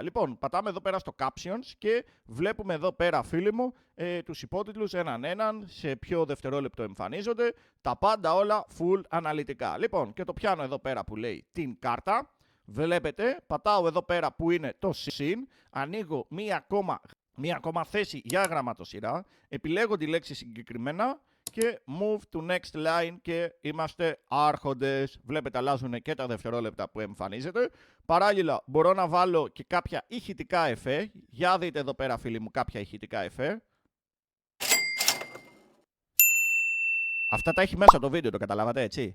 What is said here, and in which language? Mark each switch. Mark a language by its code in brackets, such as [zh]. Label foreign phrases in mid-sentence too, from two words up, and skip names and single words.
[el] Λοιπόν, πατάμε εδώ πέρα στο captions και βλέπουμε εδώ πέρα, φίλοι μου, τους υπότιτλους έναν, σε ποιο δευτερόλεπτο εμφανίζονται, τα πάντα όλα full αναλυτικά. Λοιπόν, και το πιάνω εδώ πέρα που λέει την κάρτα. Βλέπετε, πατάω εδώ πέρα που είναι το συν, ανοίγω μία ακόμα θέση για γραμματοσυρά, επιλέγω τη λέξη συγκεκριμένα και [en] move to next line [el] και είμαστε άρχοντες. Βλέπετε, αλλάζουν και τα δευτερόλεπτα που εμφανίζεται. Παράλληλα, μπορώ να βάλω και κάποια ηχητικά εφέ. Για δείτε εδώ πέρα, φίλοι μου, κάποια ηχητικά εφέ. Αυτά τα έχει μέσα το βίντεο, το καταλάβατε, έτσι.